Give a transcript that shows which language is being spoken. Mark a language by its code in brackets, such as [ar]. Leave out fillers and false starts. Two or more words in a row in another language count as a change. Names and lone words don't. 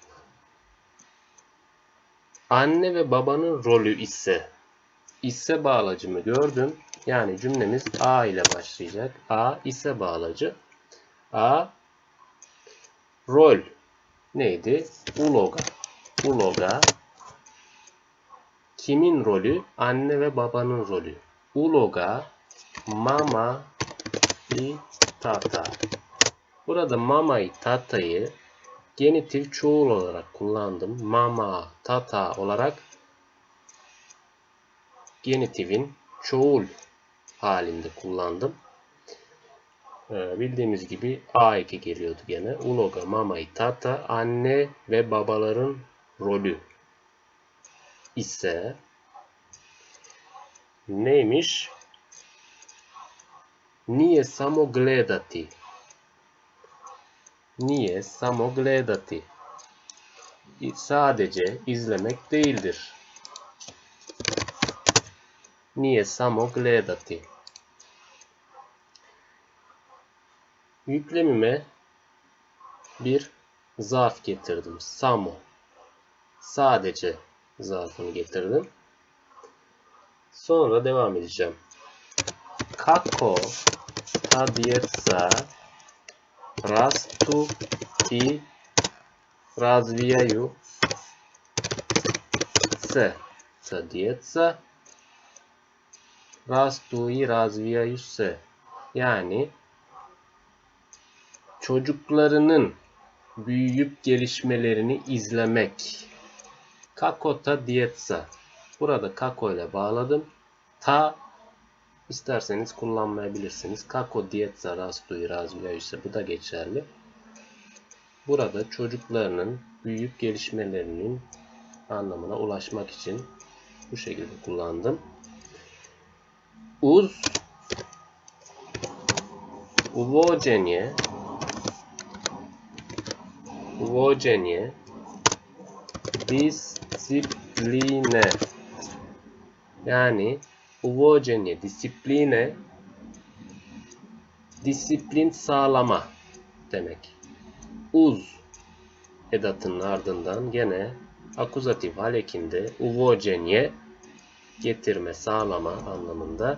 [tr] Anne ve babanın rolü ise bağlacımı gördüm. Yani cümlemiz A ile başlayacak. A ise bağlacı. A rol neydi? [bs] Uloga. [tr] Uloga kimin rolü? Anne ve babanın rolü. [bs] Uloga mama i tata. [tr] Burada [bs] mama i tata'yı [tr] genitif çoğul olarak kullandım. [bs] Mama, tata [tr] olarak genitifin çoğul halinde kullandım. Bildiğimiz gibi A2 geliyordu gene. [bs] Uloga, mama i tata, [tr] anne ve babaların rolü ise neymiş? [bs] Nije samo gledati. Nije samo gledati. [tr] Sadece izlemek değildir. [bs] Nije samo gledati. [tr] Yüklemime bir zarf getirdim. Samo. Sadece zarfını getirdim. Sonra devam edeceğim. [bs] Kako ta djeca rastu i razvijaju se. Ta djeca rastu i razvijaju se. [tr] Yani çocuklarının büyüyüp gelişmelerini izlemek. [bs] Kako ta djeca. [tr] Burada kako ile bağladım. Ta isterseniz kullanmayabilirsiniz. [bs] Kako djeca rastu i razvijaju se. [tr] Bu da geçerli. Burada çocuklarının büyüyüp gelişmelerinin anlamına ulaşmak için bu şekilde kullandım. [bs] Uz uvođenje discipline yani uvođenje disipline [tr] disiplin sağlama demek. Uz edatının ardından gene akuzatif hal ekinde uvođenje getirme, sağlama anlamında.